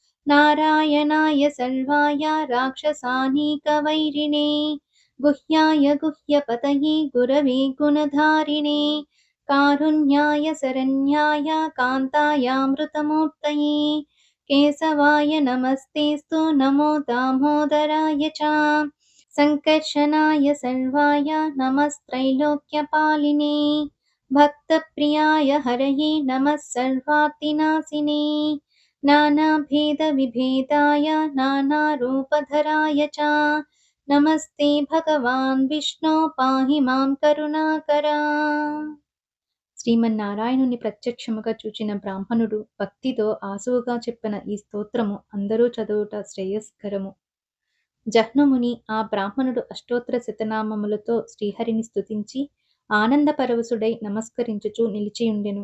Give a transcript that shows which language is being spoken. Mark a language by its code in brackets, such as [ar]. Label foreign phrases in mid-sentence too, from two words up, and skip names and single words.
[sa] नारायणाय सर्वाय राक्षसानीकवैरिणे गुह्याय गुह्यपतये गुरवे गुणधारिणे कारुण्याय शरण्याय कान्तायामृतमूर्तये केशवाय नमस्तेऽस्तु नमो दामोदराय च सङ्कर्षणाय सर्वाय नमस्त्रैलोक्यपालिने भक्तप्रियाय हरये नमः सर्वार्तिनाशिने नानाभेदविभेदाय नानारूपधराय च नमस्ते भगवान् विष्णो पाहि मां కరుణాకర. [te] శ్రీమన్నారాయణుని ప్రత్యక్షముగా చూచిన బ్రాహ్మణుడు భక్తితో ఆసువుగా చెప్పిన ఈ స్తోత్రము అందరూ చదువుట శ్రేయస్కరము. జహ్నుముని ఆ బ్రాహ్మణుడు అష్టోత్తర శతనామములతో శ్రీహరిని స్తుతించి ఆనందపరవశుడై నమస్కరించుచూ నిలిచియుండెను.